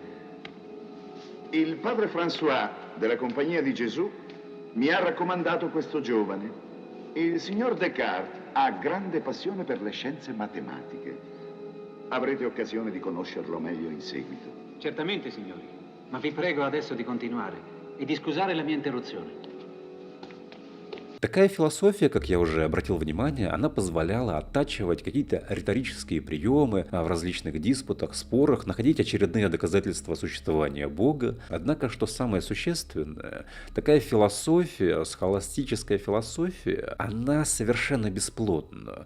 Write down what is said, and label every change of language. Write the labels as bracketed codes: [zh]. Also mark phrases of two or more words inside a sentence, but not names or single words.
[it] Il padre François della Compagnia di Gesù mi ha raccomandato questo giovane. Il signor Descartes ha grande passione per le scienze matematiche. Avrete occasione di conoscerlo meglio in seguito. Certamente, signori. Ma vi prego adesso di continuare e di scusare la mia interruzione. [ru] Такая философия, как я уже обратил внимание, она позволяла оттачивать какие-то риторические приемы в различных диспутах, спорах, находить очередные доказательства существования Бога. Однако, что самое существенное, такая философия, схоластическая философия, она совершенно бесплотна.